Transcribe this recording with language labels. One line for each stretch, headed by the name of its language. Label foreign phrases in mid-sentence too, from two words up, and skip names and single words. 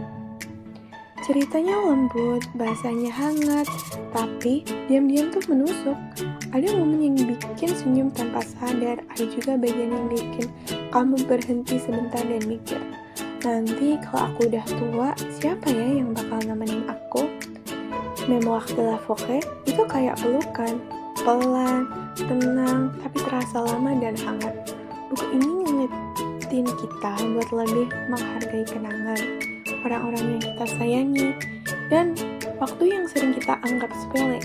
Indonesian: Ceritanya lembut, bahasanya hangat, tapi diam-diam tuh menusuk. Ada momen yang bikin senyum tanpa sadar, ada juga bagian yang bikin kamu berhenti sebentar dan mikir, nanti kalau aku udah tua, siapa ya yang bakal nemenin aku? Memoir de la Forêt itu kayak pelukan, pelan, tenang, tapi terasa lama dan hangat. Buku ini ngingetin kita buat lebih menghargai kenangan, orang-orang yang kita sayangi, dan waktu yang sering kita anggap sepele.